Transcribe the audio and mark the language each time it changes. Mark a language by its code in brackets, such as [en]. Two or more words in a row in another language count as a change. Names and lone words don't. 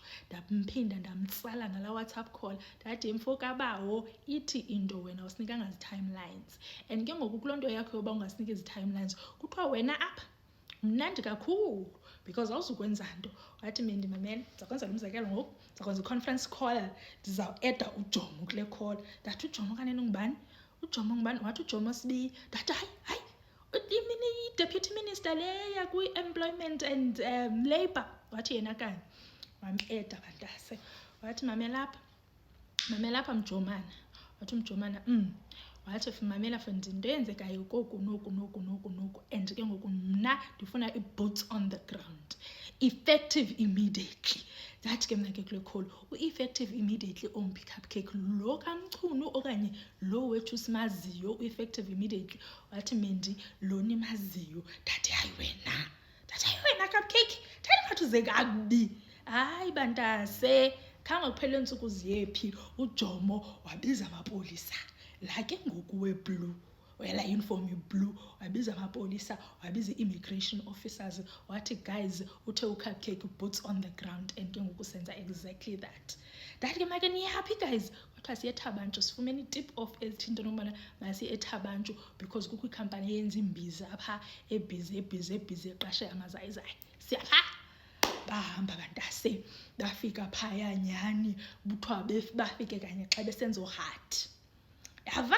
[xh] Ndamphinda ndamtsala ngalaa WhatsApp call ndathi mfo kabawo ithi into wena usinikanga zi-timelines, and ke ngoku kuloo nto yakho yoba ungasiniki zi-timelines kuthiwa wena apha mnandi kakhulu because awuzukwenza nto. Wathi Mendi mamela, ndizakwenzela umzekelo ngoku, ndizakwenza i- [en] conference call, [xh] ndizawueda uJomo kule call. Ndathi uJomo kanene ngubani? uJomo ngubani? Wathi uJomo Sibiya. Ndathi hayi i-deputy minister leya kwi- [en] employment and labour. [xh] Wathi yena kanye wam-eda bantase. Wathi mamela apha Mjomana. Wathi uMjomana wathi mamela fondini, into eyenzekayo koku noku and ke ngoku mna ndifuna i- [en] boots on the ground, effective immediately. [xh] Ndathi ke mna ke kule call u- [en] effective immediately [xh] omphi Cupcake, lo kaMchunu okanye lo wethu simaziyo u- [en] effective immediately? [xh] Wathi Mendi, lo nimaziyo. Ndathi hayi wena Cupcake, thatha ngathi uze kakubi. Hayi bantase, khange kuphele ntsuku ziyephi uJomo wabiza amapolisa la ke ngoku weblue, wela uniform blue, wabiza amapolisa, wabiza i- [en] immigration officers, [xh] wathi guys uthe uCupcake [en] boots on the ground, [xh] and ke ngoku senza [en] exactly that. [xh] Ndathi ke make niyaphi guys? Kwathiwa siye eThabanchu, sifumene i- [en] tip off [xh] ezithi into nokubana masiye eThabanchu because kukho ikhampani eyenza imbiza apha ebhizi eqashe amazayizayi. Siyapha bahamba bantase, bafika phaya nyhani kuthiwa bafike kanye xa besenza uhati. Yava?